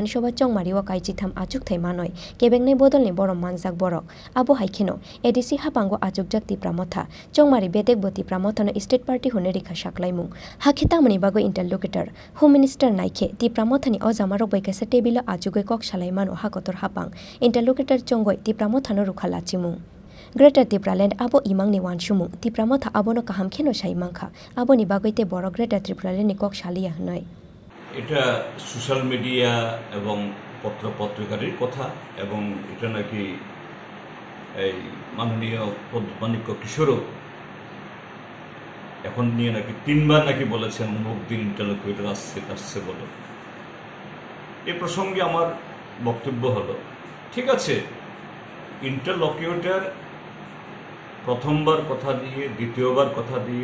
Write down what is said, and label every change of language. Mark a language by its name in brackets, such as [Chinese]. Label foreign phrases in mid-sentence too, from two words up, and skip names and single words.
[Kok Borok] sabha chongmari o kaijitham achuk thai manoi kebengnai bodolni borom manjak borok abo hai kheno ADC hapango achukjak Tipramotha chongmari bedek bo Tipramotha no [English] state party [Kok Borok] hone rikha saklaimung hakhitangmani bagoi interlocutor [English] home minister [Kok Borok] naikhe Tipramotha ni ojamarok bai kaisa tebilo achugoi kok salaimano hakotor hapang interlocutor chongoi Tipramotha no rukhala chimung Greater Tipraland Abo Emangni Wansukmung Tipramotha abono kaham kheno sai mangkha aboni bagoite boro Greater Tipraland ni kok salia hnoi [Bangla] এটা সোশ্যাল মিডিয়া এবং পত্রপত্রিকার কথা এবং এটা নাকি এই মাননীয় মানিক্য কিশোরও এখন নিয়ে নাকি তিনবার নাকি বলেছেন মুখ দিন ইন্টারলোকিউটর আসছে বলে এই প্রসঙ্গে আমার বক্তব্য হলো ঠিক আছে ইন্টারলোকিউটর প্রথমবার কথা দিয়ে দ্বিতীয়বার কথা দিয়ে